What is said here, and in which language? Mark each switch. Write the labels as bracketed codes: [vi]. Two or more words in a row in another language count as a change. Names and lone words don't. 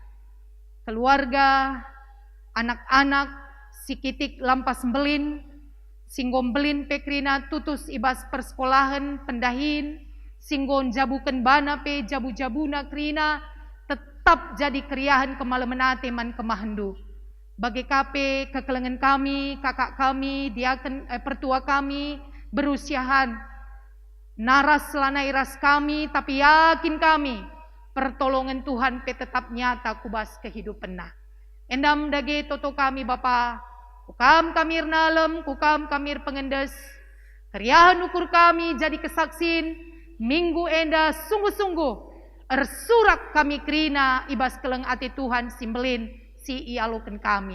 [btx] Keluarga, anak-anak, sikitik lampas belin, singgon belin pekrina tutus ibas persekolahan, pendahin, singgon jabuken bana pe jabu-jabuna krina, tetap jadi kriahan kemalemenate man kemahendu. Bagi kape kekelengan kami, kakak kami, diaken pertua kami, berusiahan, naras lanai ras kami, [id] tapi yakin kami, [btx] pertolongan Tuhan pe tetap nyata kubas kehidupan nah. Endam dage toto kami Bapa, kukam kamir nalem, kukam kamir pengendes, keriahan ukur kami jadi kesaksin, minggu enda sungguh-sungguh, ersurak kami krina ibas keleng ati Tuhan simbelin si ialukan kami.